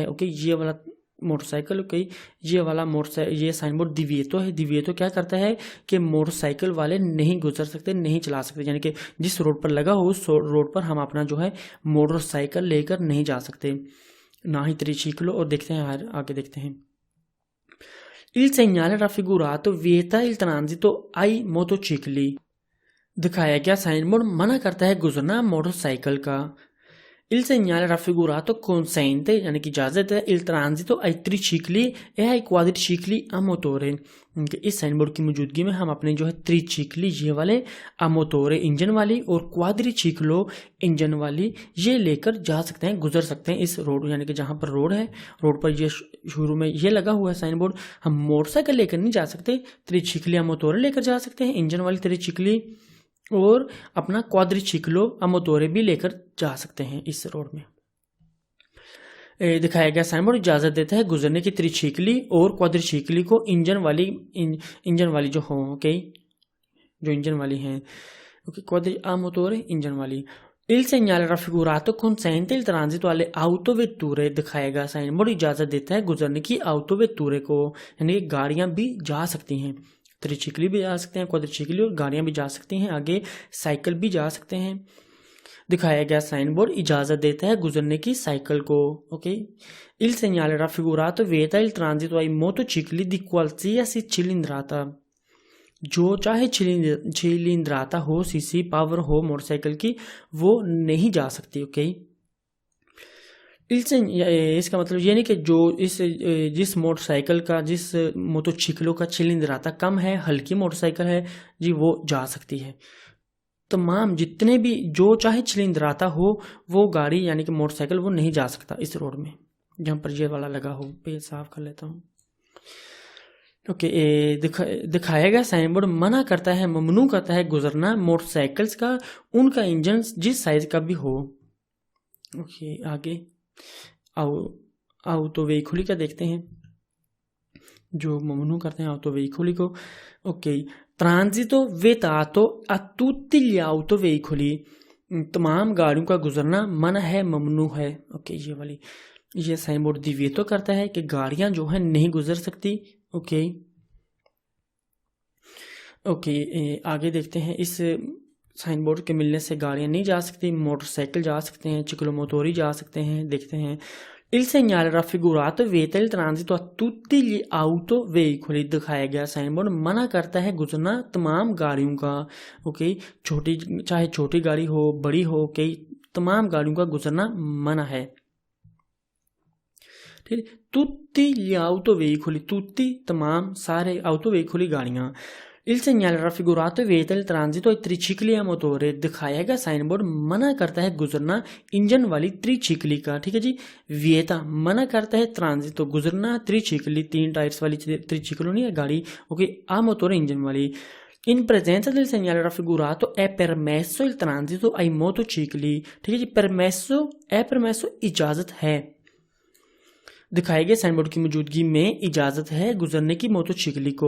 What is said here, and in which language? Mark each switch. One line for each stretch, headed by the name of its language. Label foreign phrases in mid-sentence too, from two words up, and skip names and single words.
Urdu: اوکے یہ والا موٹر سائیکل، اوکے یہ والا یہ سائن بورڈ دیویئتو ہے. دیویئتو کیا کرتا ہے کہ موٹر سائیکل والے نہیں گزر سکتے، نہیں چلا سکتے، یعنی کہ جس روڈ پر لگا ہو اس روڈ پر ہم اپنا جو ہے موٹر سائیکل لے کر نہیں جا سکتے، نہ ہی تریچکلو. اور دیکھتے ہیں آگے دیکھتے ہیں.
Italian: Il segnale raffigurato vieta il transito ai motocicli,
Urdu: دکھایا گیا سائن بورڈ منع کرتا ہے گزرنا موٹر سائیکل کا.
Italian: Il segnale raffigurato consente
Urdu: یعنی کہ اجازت ہے
Italian: il transito ai tricicli e ai quadricicli a motore,
Urdu: اس سائن بورڈ کی موجودگی میں ہم اپنے جو ہے تریچکلی یہ والے
Italian: a motore
Urdu: انجن والی اور کواڈریچکلو انجن والی یہ لے کر جا سکتے ہیں، گزر سکتے ہیں اس روڈ، یعنی کہ جہاں پر روڈ ہے، روڈ پر یہ شروع میں یہ لگا ہوا ہے سائن بورڈ، ہم موٹر سائیکل لے کر نہیں جا سکتے، تریچکلی
Italian: a motore
Urdu: لے کر جا سکتے ہیں، انجن والی تریچکلی، اور اپنا کواڈریچکلو
Italian: a motore
Urdu: بھی لے کر جا سکتے ہیں اس روڈ میں. دکھایا گیا سائن بورڈ اجازت دیتا ہے گزرنے کی تریچکلی اور کواڈریچکلی کو انجن والی جو ہو، اوکے جو انجن والی ہیں، اوکے کواڈری
Italian: a motore
Urdu: انجن والی.
Italian: Il segnale raffigurato consente il transito alle autovetture,
Urdu: دکھایا گیا سائن بورڈ اجازت دیتا ہے گزرنے کی autovetture کو، یعنی گاڑیاں بھی جا سکتی ہیں، تریچکلی بھی جا سکتے ہیں، کواڈریچکلی اور گاڑیاں بھی جا سکتی ہیں، آگے سائیکل بھی جا سکتے ہیں. دکھایا گیا سائن بورڈ اجازت دیتا ہے گزرنے کی سائیکل کو.
Italian: ओके il segnale raffigurato vieta il transito ai motocicli di qualsiasi cilindrata,
Urdu: جو چاہے cilindrata ہو، سی سی پاور ہو موٹر سائیکل کی، وہ نہیں جا سکتی. اوکے اس کا مطلب یہ نہیں کہ جس موٹر سائیکل کا، جس موٹوچکلو کا چلندراتا کم ہے، ہلکی موٹر سائیکل ہے جی، وہ جا سکتی ہے. تمام جتنے بھی جو چاہے چلندراتا ہو وہ گاڑی یعنی کہ موٹر سائیکل وہ نہیں جا سکتا اس روڈ میں جہاں پر یہ والا لگا ہو. پیج صاف کر لیتا ہوں. اوکے، دکھایا گیا سائن بورڈ منع کرتا ہے، ممنوع کرتا ہے گزرنا موٹر سائیکلز کا، ان کا انجن جس سائز کا بھی ہو. اوکے، آگے
Italian: auto veicoli
Urdu: کا دیکھتے ہیں، جو ممنوع کرتے ہیں
Italian: auto veicoli
Urdu: کو.
Italian: ओके, transito vietato a tutti gli auto veicoli,
Urdu: تمام گاڑیوں کا گزرنا منع ہے، ممنوع ہے. اوکے، یہ سائن بورڈ دیویئتو کرتا ہے کہ گاڑیاں جو ہے نہیں گزر سکتی. اوکے، آگے دیکھتے ہیں، اس سائن بورڈ کے ملنے سے گاڑیاں نہیں جا سکتی، موٹر سائیکل جا سکتے ہیں، چکلوموٹوری جا سکتے ہیں. دیکھتے ہیں,
Italian: il segnale raffigurato vieta il transito a tutti gli auto veicoli,
Urdu: دکھایا گیا سائن بورڈ منع کرتا ہے گزرنا تمام گاڑیوں کا. اوکے، چاہے چھوٹی گاڑی ہو بڑی ہو، اوکے، تمام گاڑیوں کا گزرنا منع ہے. ठीक,
Italian: tutti gli auto veicoli, tutti
Urdu: تمام، سارے
Italian: auto veicoli गाड़ियां। il segnale raffigurato vieta il transito ai tricicli a motore,
Urdu: دکھایا گیا سائن بورڈ منع کرتا ہے گزرنا انجن والی تریچکلی کا. ٹھیک ہے جی، vieta منع کرتا ہے، transito گزرنا، تریچکلی 3 ٹائرز والی تریچکلو نہیں ہے گاڑی. ओके,
Italian: a motore
Urdu: انجن والی.
Italian: In presenza del segnale raffigurato è permesso il transito ai motocicli,
Urdu: ٹھیک ہے جی، permesso اجازت ہے، دکھائے گئے سائن بورڈ کی موجودگی میں اجازت ہے گزرنے کی موٹوچکلی کو.